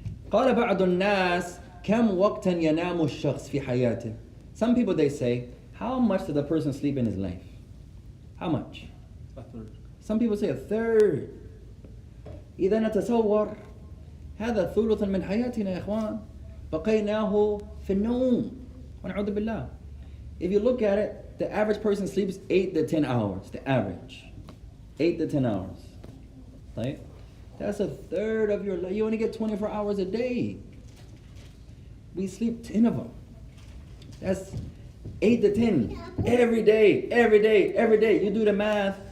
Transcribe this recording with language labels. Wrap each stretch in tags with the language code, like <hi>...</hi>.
<ar>قال بعض الناس كم وقتا ينام الشخص في حياته.</ar> <en>Some people, they say, how much does a person sleep in his life? How much? A third. Some people say a third.</en> <ar>إذا نتصور هذا ثلث من حياتنا يا إخوان بقيناه في النوم ونعوذ بالله.</ar> <en>If you look at it, the average person sleeps 8 to 10 hours. The average, 8 to 10 hours. Right? That's a third of your life. You only get 24 hours a day. We sleep 10 of them. That's 8 to 10 every day. You do the math.</en>